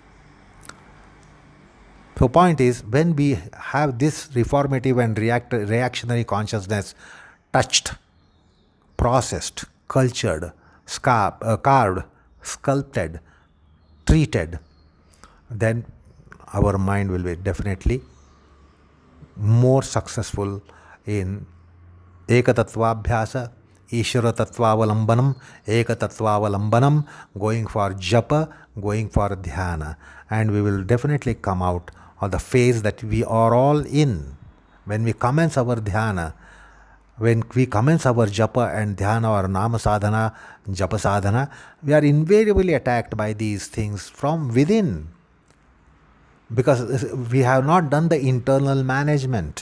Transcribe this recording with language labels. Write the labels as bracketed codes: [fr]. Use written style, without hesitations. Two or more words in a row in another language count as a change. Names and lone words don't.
[en] So point is, when we have this reformative and reactionary consciousness touched, processed, cultured, carved, sculpted, treated, then our mind will be definitely more successful in [sa] ekatatvabhyasa, īrṣā-kāluṣya, ekatatvavalambanam, [en] going for japa, going for dhyana, and we will definitely come out of the phase that we are all in. When we commence our dhyana, when we commence our japa and dhyana or [sa] nama sadhana, japa sadhana, [en] we are invariably attacked by these things from within, because we have not done the internal management.